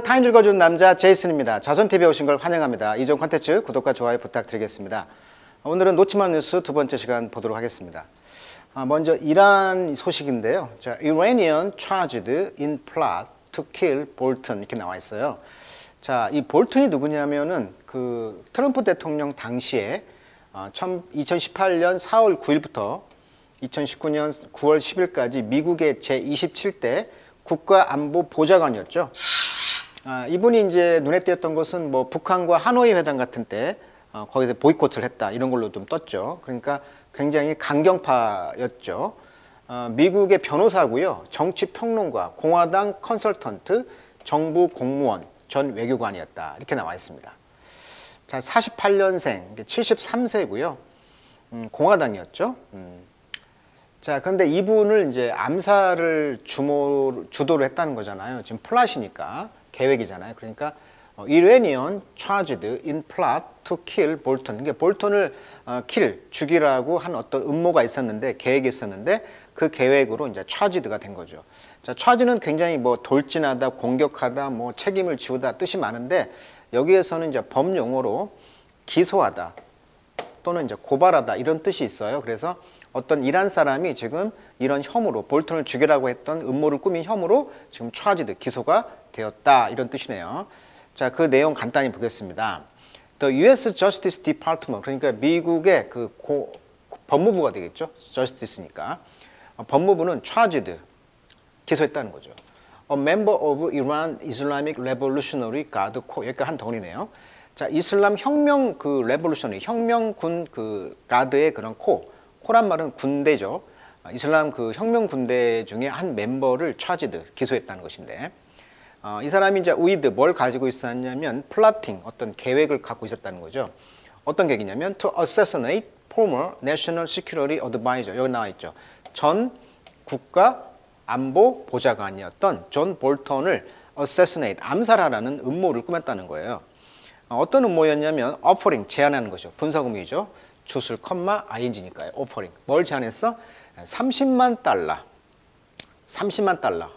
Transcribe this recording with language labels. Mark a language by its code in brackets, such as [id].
[ko] 타임 읽어주는 남자 제이슨입니다. 자손TV에 오신 걸 환영합니다. 이전 콘텐츠 구독과 좋아요 부탁드리겠습니다. 오늘은 놓치만 뉴스 두 번째 시간 보도록 하겠습니다. 먼저 이란 소식인데요. [en] 자, Iranian charged in plot to kill Bolton 이렇게 나와 있어요. [ko] 자, 이 볼튼이 누구냐면은 그 트럼프 대통령 당시에 2018년 4월 9일부터 2019년 9월 10일까지 미국의 제27대 국가안보보좌관이었죠. 이분이 이제 눈에 띄었던 것은 뭐 북한과 하노이 회담 같은 때 거기서 보이콧을 했다 이런 걸로 좀 떴죠. 그러니까 굉장히 강경파였죠. 미국의 변호사고요, 정치평론가, 공화당 컨설턴트, 정부 공무원, 전 외교관이었다 이렇게 나와 있습니다. 자, 48년생, 73세고요. 공화당이었죠. 자, 그런데 이분을 이제 암살을 주도를 했다는 거잖아요. 지금 플랫이니까, 계획이잖아요. [en] 그러니까 Iranian charged in plot to kill Bolton. [ko] 그러니까 볼턴을 죽이라고 한 어떤 음모가 있었는데, 계획이 있었는데 그 계획으로 이제 charged가 된 거죠. 자, charge는 굉장히 뭐 돌진하다, 공격하다, 뭐 책임을 지우다 뜻이 많은데 여기에서는 이제 법용어로 기소하다 또는 이제 고발하다 이런 뜻이 있어요. 그래서 어떤 이란 사람이 지금 이런 혐의로 볼턴을 죽이라고 했던 음모를 꾸민 혐의로 지금 charged, 기소가 되었다 이런 뜻이네요. 자, 그 내용 간단히 보겠습니다. The U.S. Justice Department, 그러니까 미국의 그 법무부가 되겠죠. Justice니까 법무부는 charged, 기소했다는 거죠. [en] A member of Iran Islamic Revolutionary Guard Corps, 여기가 한 덩어리네요. [ko] 자, 이슬람 혁명 그 레볼루션이 혁명군 그 가드의 그런 코란 말은 군대죠. 이슬람 그 혁명 군대 중에 한 멤버를 charged, 기소했다는 것인데, 이 사람이 이제 with 뭘 가지고 있었냐면 plotting, 어떤 계획을 갖고 있었다는 거죠. [en] 어떤 계획이냐면 to assassinate former national security advisor, 여기 나와 있죠. [ko] 전 국가 안보 보좌관이었던 존 볼턴을 assassinate, 암살하라는 음모를 꾸몄다는 거예요. 어떤 음모였냐면 offering, 제안하는 거죠. 분사구문이죠. 주술, 컴마, ing니까요. offering. 뭘 제안했어? 30만 달러. 30만 달러.